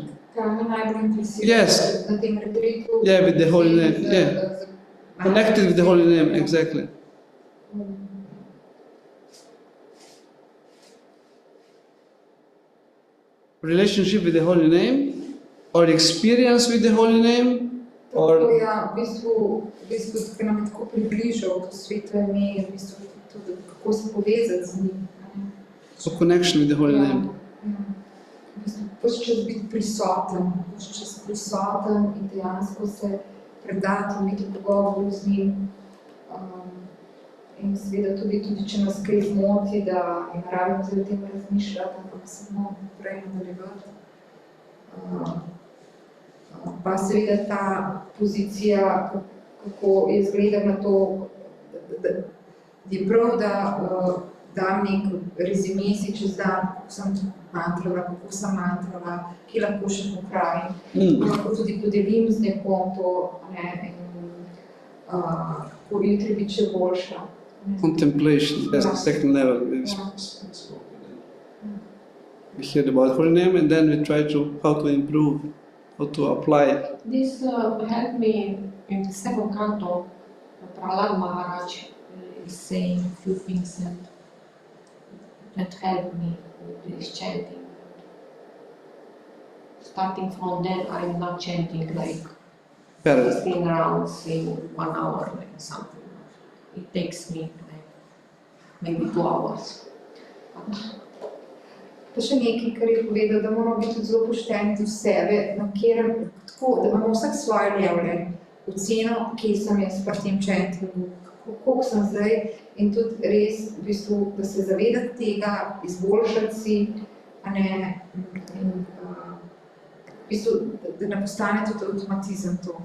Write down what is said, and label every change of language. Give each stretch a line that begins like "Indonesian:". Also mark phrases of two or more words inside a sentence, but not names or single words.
English: Yes. Yeah, with the holy name. Yeah. Connected with the holy name, exactly. Relationship with the holy name, or experience with the holy name, or.
Slovenian: Ja, v bistvu tako nam je tako približal to sveto ime, v bistvu tudi kako se povezati z njim.
English: So connection with the holy name.
Slovenian: V bistvu pač čas biti prisoten, in dejansko se predati, imeti pogovor z njim. In seveda tudi, če nas kaj zmoti, da ne rabimo o tem razmišljati, ampak samo prej nadaljevati. Pa seveda ta pozicija, kako jaz gledam na to, da je prav, da dam nek rezime si čez dan, kako sem mantrala, ki lahko še popravim, lahko tudi podelim z nekom to, kako jutri biti še boljša.
English: Contemplation, that's the second level. We hear about holy name and then we try how to improve, how to apply. This helped me in the second canto. Prahlad Maharaj is saying a few things that helped me with this chanting. Starting from then, I'm not chanting like 16 rounds in 1 hour, like something. It takes me like maybe 2 hours.
Slovenian: Pa še nekaj, kar je povedal, da moramo biti zelo pošteni do sebe, tako, da imamo vsak svoje levle, oceno, kje sem jaz pri tem chantingu, koliko sem zdaj, in tudi res, v bistvu, da se zavedati tega, izboljšati si, in v bistvu, da ne postane tudi avtomatizem to.